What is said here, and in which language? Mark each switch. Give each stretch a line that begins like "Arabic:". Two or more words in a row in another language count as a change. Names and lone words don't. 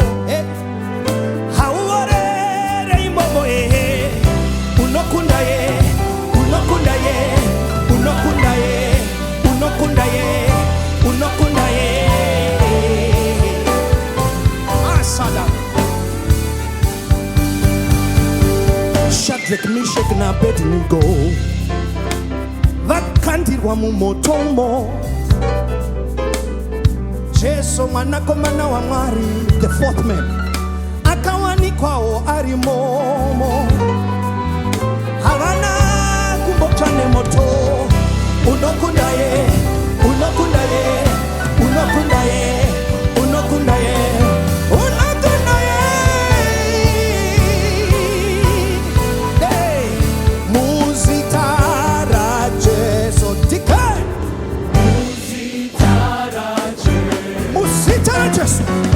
Shona: Hauorere imomo Unokunda ye Unokunda ye Unokunda ye Unokunda ye Unokunda ye Asada Shadrach, Meshach na Abednego vakandirwa mumotomo Jesu mwanakomana wa Mwari
English: the fourth man
Shona: akawanikwawo ari momo havana kumbochane moto unokunda ye unokunda ye unokunda ye unokunda ye unokunda ye hey muzitara Jesu tika muzitara Jesu